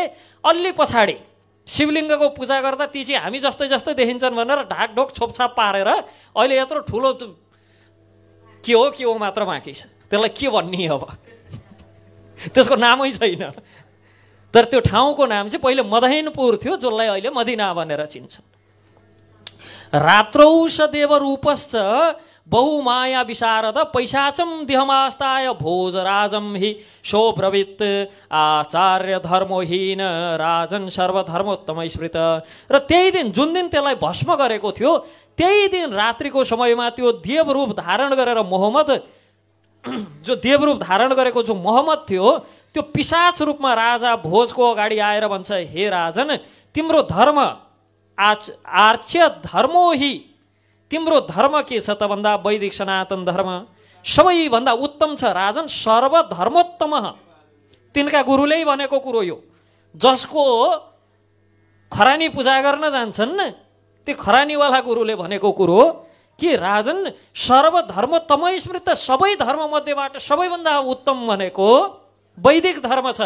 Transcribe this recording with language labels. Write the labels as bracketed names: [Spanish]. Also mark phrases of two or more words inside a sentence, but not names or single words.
[Nepali] अलि पछाडि शिवलिङ्गको पूजा गर्दा ती चाहिँ हामी जस्तै जस्तै देखिन्छन् भनेर ढाकढोक छोपछाप पारेर अहिले यत्रो ठुलो के हो मात्र बाँकी छ। त्यसलाई के भन्ने अब, त्यसको नामै छैन। तर त्यो ठाउँको नाम चाहिँ पहिले मदहिनपुर थियो, जसलाई अहिले मदिना भनेर चिन्छन्। [Sanskrit] रात्रौ स देव रूपश्च बहुमाया विशारद पैशाचम दिहमास्ताय भोजराजम हि शोब्रवीत आचार्य धर्महीन राजन सर्वधर्मोत्तम स्मृत। [Nepali] र त्यही दिन जुन दिन त्यसलाई भस्म गरेको थियो त्यही दिन रात्रिको समयमा त्यो देवरूप धारण गरेर मोहम्मद जो देवरूप धारण गरेको जो मोहम्मद थियो त्यो पिशाच रूपमा राजा भोजको अगाडि आएर भन्छ, हे राजन, तिम्रो धर्म [Sanskrit] आर्च्य धर्मो हि, [Nepali] तिम्रो धर्म के छ त भन्दा वैदिक सनातन धर्म सबैभन्दा उत्तम छ राजन, सर्वधर्मोत्तम। तिनका गुरुले भनेको कुरो यो, जसको खरानी पूजा गर्न जान्छन् त्यो खरानीवाला गुरुले भनेको कुरो कि [Sanskrit] राजन सर्वधर्मोत्तम स्मृत, [Nepali] सबै धर्म मध्येबाट सबैभन्दा उत्तम भनेको वैदिक धर्म छ।